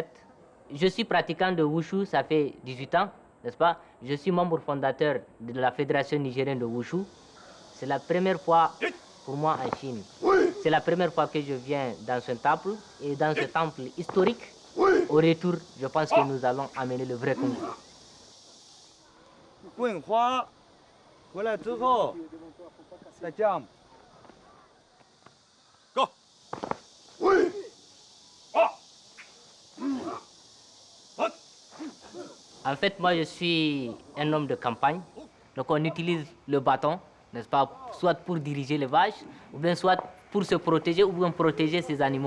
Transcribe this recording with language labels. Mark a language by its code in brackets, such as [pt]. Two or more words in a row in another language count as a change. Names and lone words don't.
[fr] Je suis pratiquant de Wushu, ça fait 18 ans, n'est-ce pas? Je suis membre fondateur de la Fédération nigérienne de Wushu. C'est la première fois pour moi en Chine. C'est la première fois que je viens dans ce temple. Et dans ce temple historique, au retour, je pense que nous allons amener le vrai Kung Fu. [zh] 棍花回来之后再降。Go。 [fr] En fait, moi, je suis un homme de campagne. Donc, on utilise le bâton, n'est-ce pas, soit pour diriger les vaches, ou bien soit pour se protéger, ou bien protéger ses animaux.